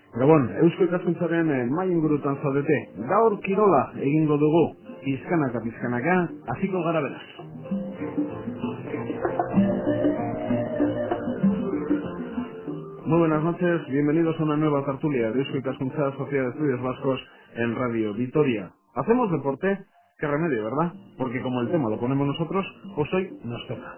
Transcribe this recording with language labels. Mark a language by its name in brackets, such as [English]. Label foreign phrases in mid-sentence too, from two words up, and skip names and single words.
[Basque] Gabon, Eusko Ikaskuntzaren mai ingurutan zaudete. Gaur kirola egingo dugu, pizkanaka pizkanaka, hasiko gara beraz. [Spanish] Muy buenas noches, bienvenidos a una nueva tertulia de Eusko Ikaskuntza, Sociedad de Estudios Vascos en Radio Vitoria. Hacemos deporte, qué remedio, ¿verdad? Porque como el tema lo ponemos nosotros, pues hoy nos toca.